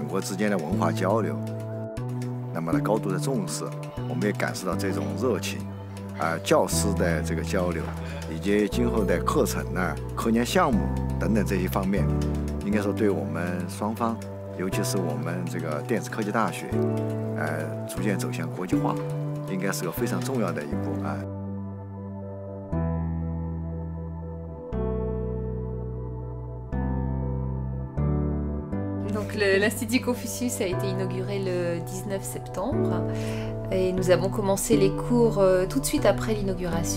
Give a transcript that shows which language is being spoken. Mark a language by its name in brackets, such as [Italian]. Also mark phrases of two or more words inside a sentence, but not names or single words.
[Chinese] 国之间的文化交流，那么高度的重视，我们也感受到这种热情，教师的交流，以及今后的课程呢、科研项目等等这些方面，应该说对我们双方，尤其是我们电子科技大学，逐渐走向国际化，应该是个非常重要的一步啊。 [French] L'Institut Confucius a été inauguré le 19 septembre et nous avons commencé les cours tout de suite après l'inauguration.